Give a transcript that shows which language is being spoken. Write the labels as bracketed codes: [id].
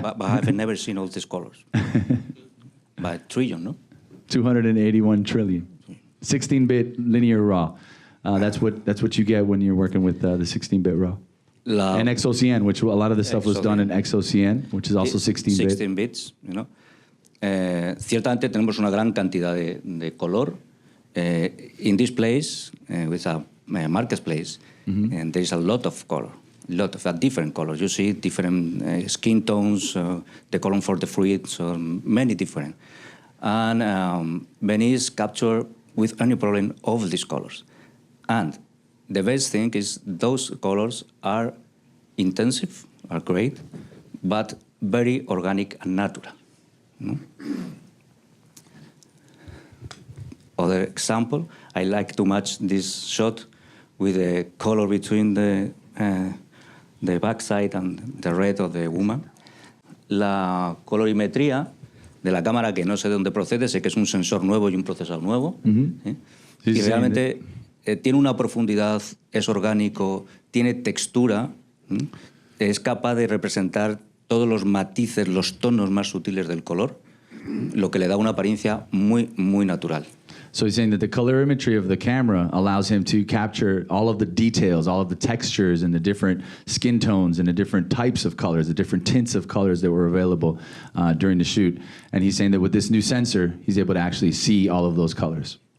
[en] But I've never seen all these colors. By trillion, no? 281 trillion. 16-bit linear RAW. That's what you get when you're working with the 16-bit RAW. And X-OCN, which a lot of the stuff was done in X-OCN, which is also 16-bit. 16 bits, you know. [es] Ciertamente tenemos una gran cantidad de color. [en] In this place, with a marketplace, and there is a lot of color. Lot of different colors. You see different skin tones, the color for the fruits, many different. And Venice capture with any problem all of these colors. And the best thing is those colors are intensive, are great, but very organic and natural. No? Other example, I like to match this shot with the color between the backside and the red of the woman. [es] La colorimetría de la cámara, que no sé de dónde procede, sé que es un sensor nuevo y un procesador nuevo. Y realmente tiene una profundidad, es orgánico, tiene textura, es capaz de representar todos los matices, los tonos más sutiles del color, lo que le da una apariencia muy, muy natural. [en] So he's saying that the colorimetry of the camera allows him to capture all of the details, all of the textures and the different skin tones and the different types of colors, the different tints of colors that were available during the shoot. And he's saying that with this new sensor, he's able to actually see all of those colors.